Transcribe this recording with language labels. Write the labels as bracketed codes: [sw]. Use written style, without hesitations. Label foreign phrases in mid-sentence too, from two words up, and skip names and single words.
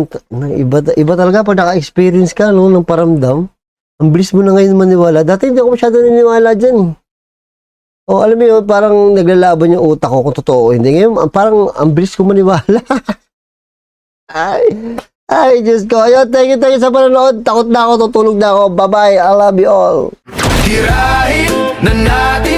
[tl] Iba talaga pag naka-experience ka ng paramdam. Ang bilis mo na ngayon maniwala. Dati hindi ako masyado naniniwala dyan. O alam mo yun, parang naglalaban yung utak ko kung totoo. Hindi ngayon, parang ang bilis ko maniwala. Ay, Diyos ko. Ayun, [en] thank you [tl] sa panonood. Takot na ako, tutulog na ako. [en] Bye-bye. I love you all. [tl] Tirahin na